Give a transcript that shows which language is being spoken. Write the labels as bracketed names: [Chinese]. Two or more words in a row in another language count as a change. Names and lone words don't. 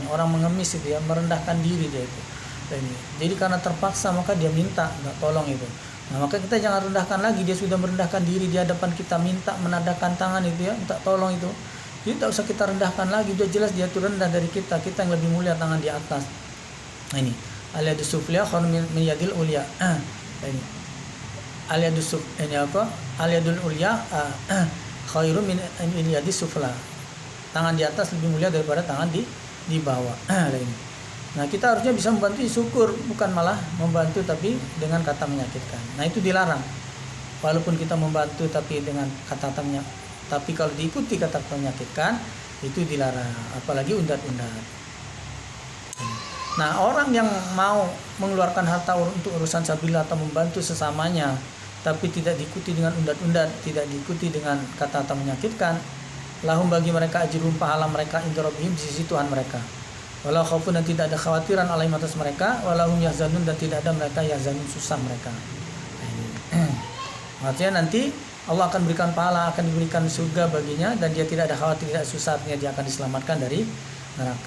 [Indonesian] Orang mengemis itu ya merendahkan diri dia itu. Jadi karena terpaksa maka dia minta, tolong itu. Nah, maka kita jangan rendahkan lagi, dia sudah merendahkan diri di hadapan kita, minta menadahkan tangan itu ya, minta tolong itu. Jadi tak usah kita rendahkan lagi, dia jelas dia itu rendah dari kita yang lebih mulia tangan di atas. [Arabic] Nah, ini اليد السفلى خير من اليد العليا. [Indonesian] Ini aliyadus ini apa? [Arabic] اليد العليا خير من اليد السفلى. [Indonesian] Tangan di atas lebih mulia daripada tangan di bawah. Ini. Nah, kita harusnya bisa membantu syukur, bukan malah membantu tapi dengan kata menyakitkan. Nah, itu dilarang. Walaupun kita membantu tapi dengan kata-kata tapi kalau diikuti kata-kata menyakitkan itu dilarang, apalagi undat-undat. Nah, orang yang mau mengeluarkan harta untuk urusan sabilillah atau membantu sesamanya tapi tidak diikuti dengan undat-undat, tidak diikuti dengan kata-kata menyakitkan, lahum bagi mereka ajrun pahala mereka [Arabic] عند ربهم [Indonesian] di sisi Tuhan mereka. [Arabic] ولا خوف [Indonesian] dan tidak ada khawatiran alaihim atas mereka, [Arabic] ولا هم يحزنون [Indonesian] dan tidak ada mereka yahzanun susah mereka. Artinya nanti Allah akan berikan pahala, akan diberikan surga baginya dan dia tidak ada khawatir, tidak susah, artinya dia akan diselamatkan dari neraka.